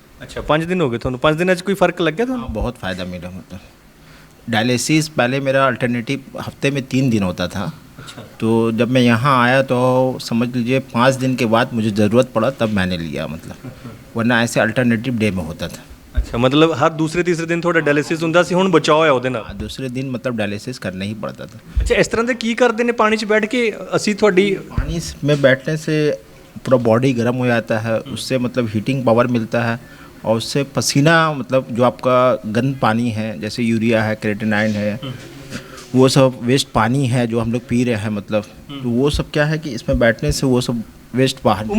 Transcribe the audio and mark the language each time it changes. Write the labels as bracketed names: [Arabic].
[Hindi] अच्छा, 5 दिन हो गए ਤੁਹਾਨੂੰ? [Punjabi] 5 ਦਿਨਾਂ 'ਚ ਕੋਈ ਫਰਕ ਲੱਗਿਆ ਤੁਹਾਨੂੰ? [Hindi] हाँ, बहुत फ़ायदा मिला। मतलब डायलिसिस पहले मेरा अल्टरनेटिव हफ्ते में 3 दिन होता था। अच्छा। तो जब मैं यहाँ आया तो समझ लीजिए 5 दिन के बाद मुझे ज़रूरत पड़ा तब मैंने लिया, मतलब वरना ऐसे अल्टरनेटिव डे में होता था। अच्छा, मतलब हर दूसरे तीसरे दिन [Punjabi] ਤੁਹਾਡਾ ਡਾਇਲਿਸਿਸ ਹੁੰਦਾ ਸੀ, ਹੁਣ ਬਚਾਓ ਹੈ ਉਹਦੇ ਨਾਲ? [Hindi] दूसरे दिन मतलब डायलिसिस करना ही पड़ता था। [Punjabi] ਅੱਛਾ, ਇਸ ਤਰ੍ਹਾਂ ਦੇ ਕੀ ਕਰਦੇ ਨੇ ਪਾਣੀ 'ਚ ਬੈਠ ਕੇ? ਅਸੀਂ ਤੁਹਾਡੀ [Hindi] पानी में बैठने से पूरा बॉडी गर्म हो जाता है, उससे मतलब हीटिंग पावर मिलता है, और उससे पसीना, मतलब जो आपका गंद पानी है जैसे यूरिया है, क्रेटिनाइन है, वो सब वेस्ट पानी है जो हम लोग पी रहे हैं, मतलब तो वो सब क्या है कि इसमें बैठने से वो सब वेस्ट बाहर।